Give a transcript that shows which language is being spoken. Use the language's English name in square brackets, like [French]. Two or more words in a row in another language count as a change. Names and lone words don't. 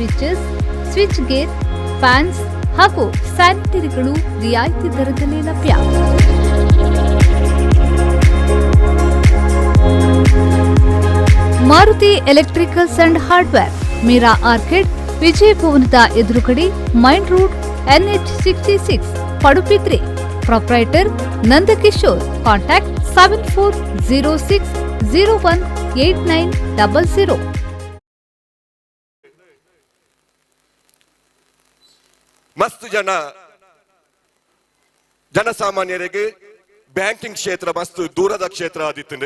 [English] Switches, switch gear, fans [Kannada] ಹಾಗೂ ಸ್ಯಾನಿಟರಿಗಳು ರಿಯಾಯಿತಿ ದರದಲ್ಲಿ ಲಭ್ಯ. ಮಾರುತಿ ಎಲೆಕ್ಟ್ರಿಕಲ್ಸ್ ಅಂಡ್ ಹಾರ್ಡ್ವೇರ್, ಮೀರಾ ಆರ್ಕಿಡ್, ವಿಜಯ ಭವನದ ಎದುರುಗಡೆ, [English] main road, [Kannada] NH66, ಪಡುಪಿ 3. ಪ್ರೊಪ್ರೈಟರ್ ನಂದಕಿಶೋರ್. ಕಾಂಟ್ಯಾಕ್ಟ್ 7406018900. [Tulu] ಮಸ್ತ್ ಜನಸಾಮಾನ್ಯರಿಗೆ ಬ್ಯಾಂಕಿಂಗ್ ಕ್ಷೇತ್ರ ಮಸ್ತ್ ದೂರದ ಕ್ಷೇತ್ರ ಆದಿತ್ತು.